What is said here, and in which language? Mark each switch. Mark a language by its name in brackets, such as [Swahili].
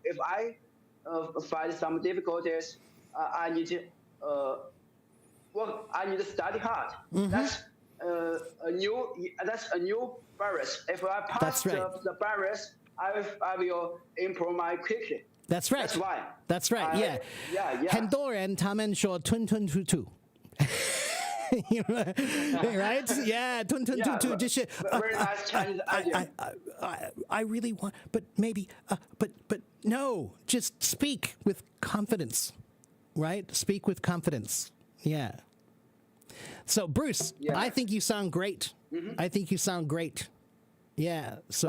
[English] If I find some difficulties, I need to work. I need to study hard. That's a new barriers. If I pass the barriers, I will improve my quickly. That's right. That's why. That's right. Yeah. Yeah. [Chinese] 很多人他们说吞吞吐吐。 [English] Right? Yeah, 吞吞吐吐 就是 very nice Chinese idea. I really want, but maybe, but no, just speak with confidence, right? Speak with confidence. Yeah. So Bruce, I think you sound great. I think you sound great. Yeah. So